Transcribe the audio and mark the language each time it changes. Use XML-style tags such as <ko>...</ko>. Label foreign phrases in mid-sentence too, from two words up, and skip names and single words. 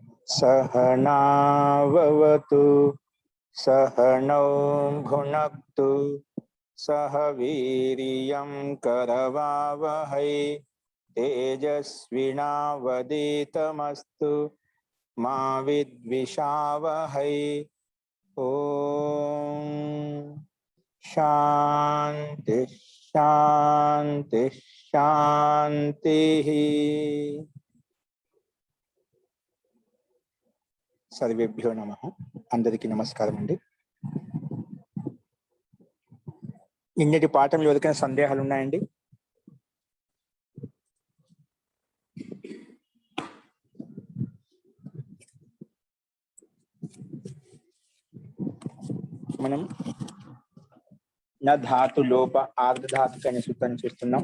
<sa>सहनावतु सहनौ भुनक्तु सह वीर्यं करवावहै तेजस्विनावधीतमस्तु मा विद्विषावहै। ओम शांति शांति शांति। सर्वेभ्यो नमः।</sa> <te>అందరికీ నమస్కారం అండి। నిన్నటి పాఠంలో ఎవరికైనా సందేహాలు ఉన్నాయండి? మనం</te> <sa>నా ధాతు లోప ఆర్ధధాతుక</sa> <te>అనే సూత్రాన్ని చూస్తున్నాం.</te>